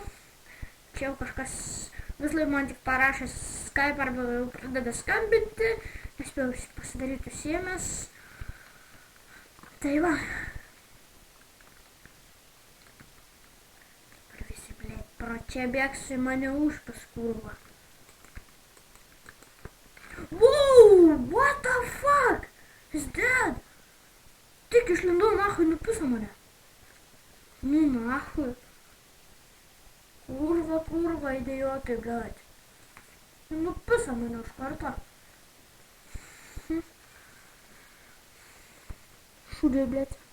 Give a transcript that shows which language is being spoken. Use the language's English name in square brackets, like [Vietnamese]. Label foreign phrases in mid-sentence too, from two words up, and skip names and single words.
[Lithuanian] Čia jau kažkas vis laik man tik parašęs Skype arba jau pradeda skambinti, nespėjau pasidaryti užsiėmęs. Tai va. Visi, blėt, pro čia bėgsiu į mane užpas kurva. [English] Wow, what the fuck? He's dead. [Lithuanian] Tik išlindau nahui, nupiso mane. Nu, nahui. Kurva, idiotai, blėt. Nupiso mane už kartą. Šūdė, blėt.